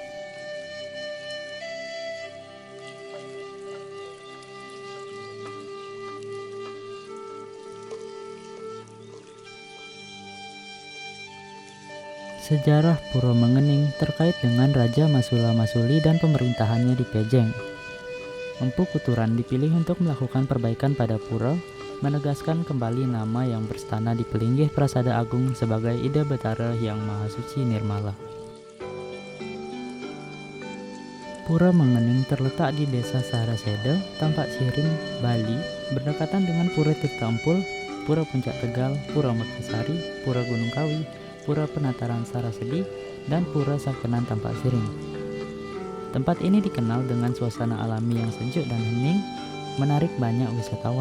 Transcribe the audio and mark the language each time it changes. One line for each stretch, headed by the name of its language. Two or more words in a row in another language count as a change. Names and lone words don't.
Indonesian: Sejarah Pura Mengening terkait dengan Raja Masula Masuli dan pemerintahannya di Pejeng. Empu Kuturan dipilih untuk melakukan perbaikan pada pura, menegaskan kembali nama yang berstana di Pelinggih Prasada Agung sebagai Ida Betara yang Maha Suci Nirmala. Pura Mengening terletak di Desa Saraseda, Tampak Siring, Bali, berdekatan dengan Pura Tirta Empul, Pura Puncak Tegal, Pura Mekasari, Pura Gunung Kawi, Pura Penataran Sarasedi, dan Pura Sakenan Tampak Siring. Tempat ini dikenal dengan suasana alami yang sejuk dan hening, menarik banyak wisatawan.